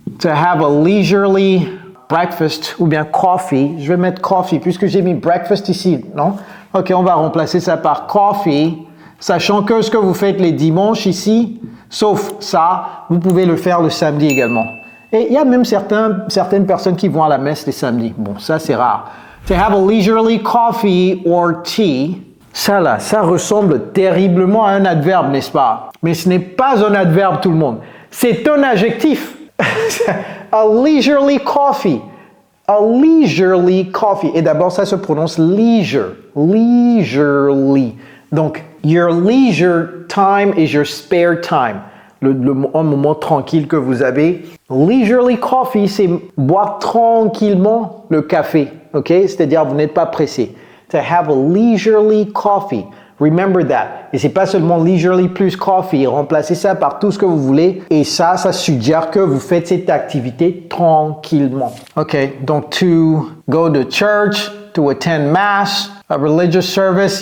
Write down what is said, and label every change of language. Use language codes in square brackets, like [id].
[en] To have a leisurely breakfast [fr] ou bien [en] coffee. [fr] Je vais mettre coffee puisque j'ai mis breakfast ici, non? Ok, on va remplacer ça par coffee. Sachant que ce que vous faites les dimanches ici, sauf ça, vous pouvez le faire le samedi également. Et il y a même certaines personnes qui vont à la messe les samedis. Bon, ça c'est rare. [en] To have a leisurely coffee or tea. [fr] Ça là, ça ressemble terriblement à un adverbe, n'est-ce pas? Mais ce n'est pas un adverbe tout le monde. C'est un adjectif. [en] A leisurely coffee. A leisurely coffee. [fr] Et d'abord, ça se prononce leisure. [en] Leisurely. Donc, your leisure time is your spare time. [fr] Un moment tranquille que vous avez. [en] Leisurely coffee, [fr] c'est boire tranquillement le café. OK? C'est-à-dire, vous n'êtes pas pressé. [en] To have a leisurely coffee. Remember that. [fr] Et c'est pas seulement leisurely plus coffee. Remplacez ça par tout ce que vous voulez. Et ça suggère que vous faites cette activité tranquillement. OK? [en] Donc, to go to church, to attend mass, a religious service.